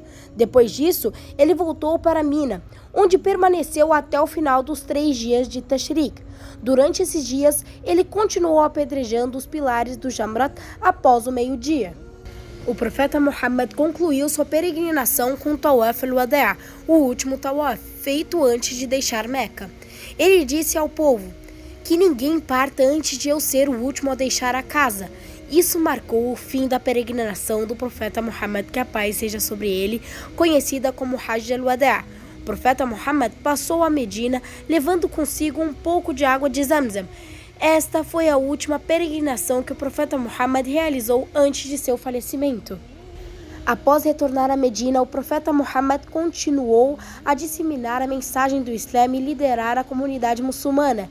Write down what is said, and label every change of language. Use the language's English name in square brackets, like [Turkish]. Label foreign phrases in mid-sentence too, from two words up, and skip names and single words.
[Portuguese] Depois disso, ele voltou para Mina, onde permaneceu até o final dos 3 dias de Tashriq. Durante esses dias, ele continuou apedrejando os pilares do Jamrat após o meio-dia. O profeta Muhammad concluiu sua peregrinação com o Tawaf al-Wada', o último Tawaf, feito antes de deixar Meca. Ele disse ao povo, que ninguém parta antes de eu ser o último a deixar a casa. Isso marcou o fim da peregrinação do profeta Muhammad, que a paz seja sobre ele, conhecida como Hajj al-Wada'. O profeta Muhammad passou a Medina, levando consigo um pouco de água de Zamzam. Esta foi a última peregrinação que o profeta Muhammad realizou antes de seu falecimento. Após retornar a Medina, o profeta Muhammad continuou a disseminar a mensagem do Islã e liderar a comunidade muçulmana.